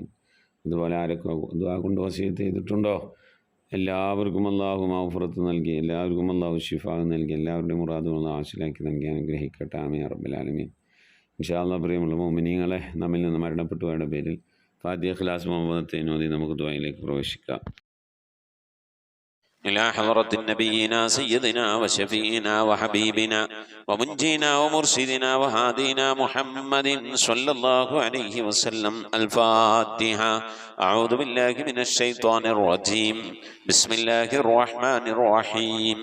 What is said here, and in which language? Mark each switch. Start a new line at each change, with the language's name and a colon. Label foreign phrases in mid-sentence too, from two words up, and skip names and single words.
Malayalam: അതുപോലെ ആരൊക്കെ ദുആ കൊണ്ട് വസിയത്ത് ചെയ്തിട്ടുണ്ടോ എല്ലാവർക്കും അല്ലാഹു മഗ്ഫിറത്ത് നൽകി, എല്ലാവർക്കും അല്ലാഹു ശിഫ നൽകി, എല്ലാവരുടെയും മുറാദുകൾ ഹാസിലാക്കി നൽകി അനുഗ്രഹിക്കട്ടെ.
Arabic: آمين يا رب العالمين. إن شاء الله
Malayalam: പ്രിയമുള്ള മുഅ്മിനീങ്ങളെ, നമ്മിൽ നിന്ന് മരണപ്പെട്ടുപോയവരുടെ പേരിൽ ഫാത്തിഹ ഇഖ്ലാസ് മുഹമ്മദത്തെ ഓതി നമുക്ക് ദുആയിലേക്ക് പ്രവേശിക്കാം.
Arabic: إلى حضرة نبينا سيدنا وشفينا وحبيبنا ومنجينا ومرشدنا وهادينا محمد صلى الله عليه وسلم. الفاتحة. أعوذ بالله من الشيطان الرجيم. بسم الله الرحمن الرحيم.